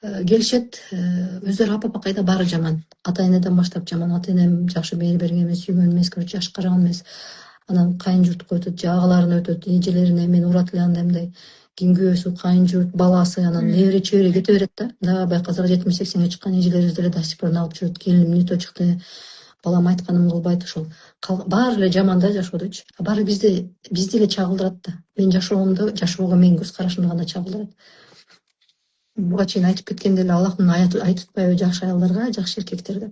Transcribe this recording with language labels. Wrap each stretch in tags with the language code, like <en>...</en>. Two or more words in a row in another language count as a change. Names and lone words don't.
<ky>келишет, өздөрү апа кайда баары жаман. Ата энеден баштап жаман. Ата энем жакшы мээр берген эмес, сүйгөн эмес, жаш караган эмес. Анан кайын журтка өтөт, же агаларына өтөт, эжелерине мен урат эле анда мындай кийин күйөөсү, кайын журт, баласы, анан небере чөбөрө кете берет да. Дагы баягы 70-80 чыккан эжелерибиз деле</ky> <ru>до сих пор</ru> <ky>алып жүрөт. Келиним нето чыкты, балам айтканым кылбайт, ошол баары эле жаман да жашоодочу. Баары бизди эле чагылдырат да. Мен жашоого менин көз карашымды гана чагылдырат. Буга чейин айтып кеткендей эле Аллахтын аяты айтып атпайбы, жакшы аялдарга жакшы эркектер деп.</ky>